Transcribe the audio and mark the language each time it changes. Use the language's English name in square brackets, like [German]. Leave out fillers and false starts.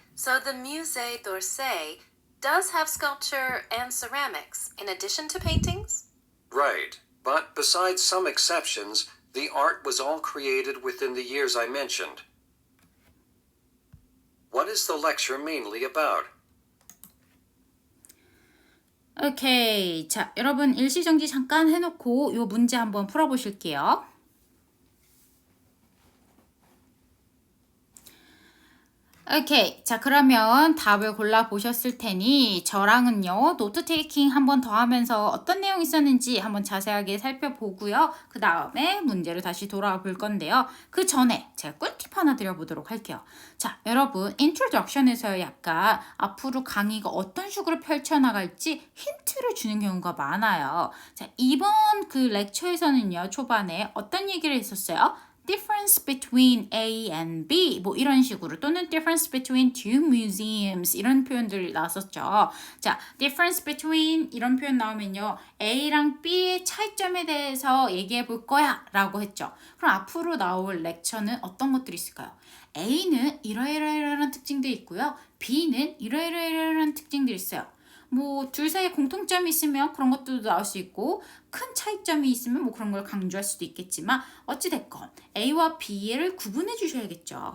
[English] So the Musée d'Orsay does have sculpture and ceramics, in addition to paintings? Right. But besides some exceptions, the art was all created within the years I mentioned. What is the lecture mainly about? [Korean] 오케이, 자 여러분 일시정지 잠깐 해놓고 이 문제 한번 풀어보실게요. 오케이, 자 그러면 답을 골라보셨을 테니 저랑은요 노트 테이킹 한 번 더 하면서 어떤 내용이 있었는지 한번 자세하게 살펴보고요. 그 다음에 문제로 다시 돌아와 볼 건데요. 그 전에 제가 꿀팁 하나 드려보도록 할게요. 자 여러분 인트로덕션에서 약간 앞으로 강의가 어떤 식으로 펼쳐나갈지 힌트를 주는 경우가 많아요. 자 이번 그 렉처에서는요 초반에 어떤 얘기를 했었어요? [English] difference between A and B [Korean] 뭐 이런 식으로 또는 [English] difference between two museums [Korean] 이런 표현들 나왔었죠. 자, [English] difference between [Korean] 이런 표현 나오면요. A랑 B의 차이점에 대해서 얘기해 볼 거야 라고 했죠. 그럼 앞으로 나올 렉처는 어떤 것들이 있을까요? A는 이러이러이러한 특징들이 있고요. B는 이러이러이러한 특징들이 있어요. 뭐 둘 사이에 공통점이 있으면 그런 것도 나올 수 있고 큰 차이점이 있으면 뭐 그런 걸 강조할 수도 있겠지만 어찌됐건 A와 B를 구분해 주셔야겠죠.